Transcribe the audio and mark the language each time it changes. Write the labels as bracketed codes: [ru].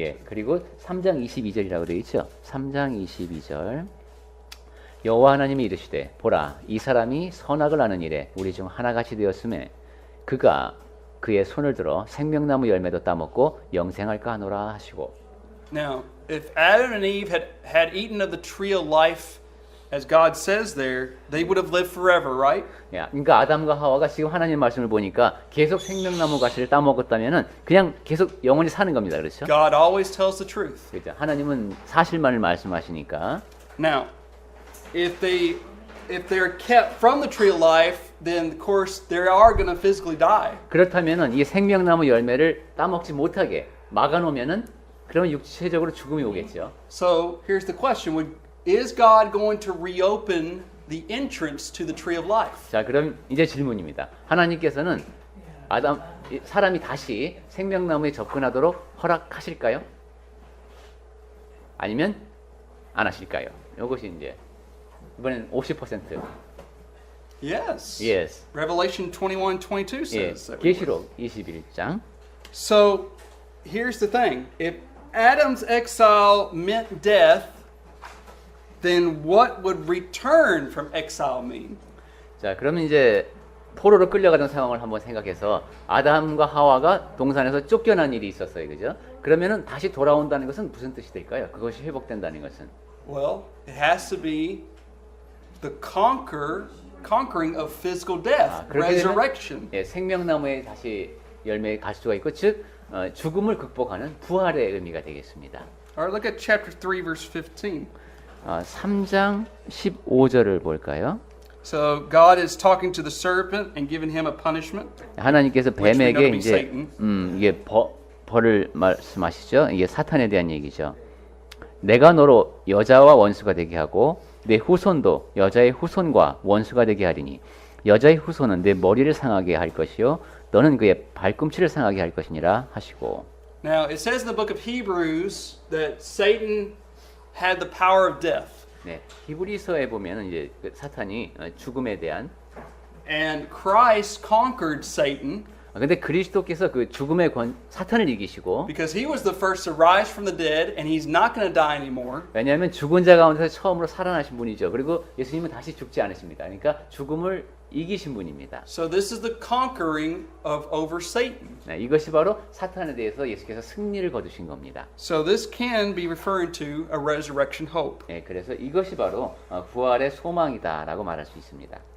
[ko] 예, 그리고 3장 22절이라고 되어 있죠. 3장 22절. 여호와 하나님이 이르시되 보라 이 사람이 선악을 아는 일에 우리 중 하나같이 되었음에 그가 그의 손을 들어 생명나무 열매도 따먹고 영생할까 하노라 하시고. [en] Now, if Adam and Eve had eaten of the tree of life as God says there, they would have lived forever, right? [ko] 야, 그러니까 아담과 하와가 지금 하나님 말씀을 보니까 계속 생명나무 가시를 따먹었다면은 그냥 계속 영원히 사는 겁니다. 그렇죠? [en] God always tells the truth. [ko] 그렇죠. 하나님은 사실만을 말씀하시니까. [en] Now, if they're kept from the tree of life, then of course they are going to physically die. [ko] 그렇다면은 이 생명나무 열매를 따먹지 못하게 막아놓으면은 그러면 육체적으로 죽음이 오겠죠. [en] So here's the question: is God going to reopen the entrance to the tree of life? [ko] 자, 그럼 이제 질문입니다. 하나님께서는 사람이 다시 생명나무에 접근하도록 허락하실까요? 아니면 안 하실까요? 이것이 이제 이번엔 50%. [en] Yes. Yes. Revelation 21:22 [ko] 예, [en] says that. [ko] 계시록 21장. [en] So here's the thing: if Adam's exile meant death, then what would return from exile mean? [ko] 자, 그러면 이제 포로로 끌려가던 상황을 한번 생각해서 아담과 하와가 동산에서 쫓겨난 일이 있었어요. 그죠? 그러면은 다시 돌아온다는 것은 무슨 뜻이 될까요? 그것이 회복된다는 것은. [en] Well, it has to be the conquering of physical death, [ko] 그렇게 되면, [en] resurrection. [ko] 예, 생명나무에 다시 열매에 갈 수가 있고, 즉 죽음을 극복하는 부활의 의미가 되겠습니다. [en] All right, look at chapter 3, verse 15. [ko] 3장 15절을 볼까요? [en] So God is talking to the serpent and giving him a punishment. [ko] 하나님께서 [en] Which we know [ko] 뱀에게 [en] to be [ko] 이제 [en] Satan. [ko] 이게 벌을 말씀하시죠. 이게 사탄에 대한 얘기죠. 내가 너로 여자와 원수가 되게 하고 내 후손도 여자의 후손과 원수가 되게 하리니 여자의 후손은 내 머리를 상하게 할 것이요 너는 그의 발꿈치를 상하게 할 것이니라 하시고. [en] Now, it says in the book of Hebrews that Satan had the power of death. [ko] 네, 히브리서에 보면은 이제 사탄이 죽음에 대한 [en] And Christ conquered Satan [ko] 근데 그리스도께서 그 죽음의 사탄을 이기시고 [en] because he was the first to rise from the dead and he's not going to die anymore. [ko] 왜냐하면 죽은 자 가운데서 처음으로 살아나신 분이죠. 그리고 예수님은 다시 죽지 않으십니다. 그러니까 죽음을 이기신 분입니다. [en] So this is the conquering of over Satan. [ko] 네, 이것이 바로 사탄에 대해서 예수께서 승리를 거두신 겁니다. So this can be referring to a resurrection hope. 네, 그래서 이것이 바로 부활의 소망이다라고 말할 수 있습니다.